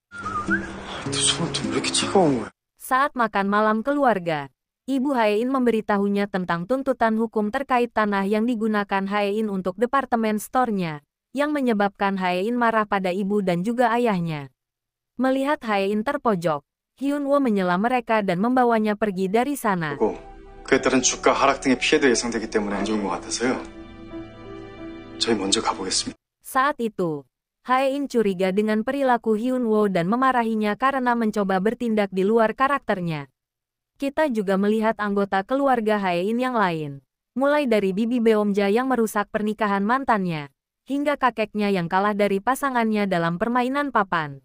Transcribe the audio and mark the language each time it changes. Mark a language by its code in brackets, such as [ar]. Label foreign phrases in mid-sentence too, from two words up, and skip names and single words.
[id] Saat makan malam keluarga, Ibu Hae-in memberitahunya tentang tuntutan hukum terkait tanah yang digunakan Hae-in untuk departemen store-nya, yang menyebabkan Hae-in marah pada ibu dan juga ayahnya. Melihat Hae-in terpojok, Hyun-woo menyela mereka dan membawanya pergi dari sana. [ko] 그에 따른 주가 하락 등의 피해도 예상되기 때문에 안 좋은 것 같아서요. 저희 먼저 가보겠습니다. [id] Saat itu, Hae-in curiga dengan perilaku Hyun-woo dan memarahinya karena mencoba bertindak di luar karakternya. Kita juga melihat anggota keluarga Hae-in yang lain, mulai dari bibi Beomja yang merusak pernikahan mantannya, hingga kakeknya yang kalah dari pasangannya dalam permainan papan.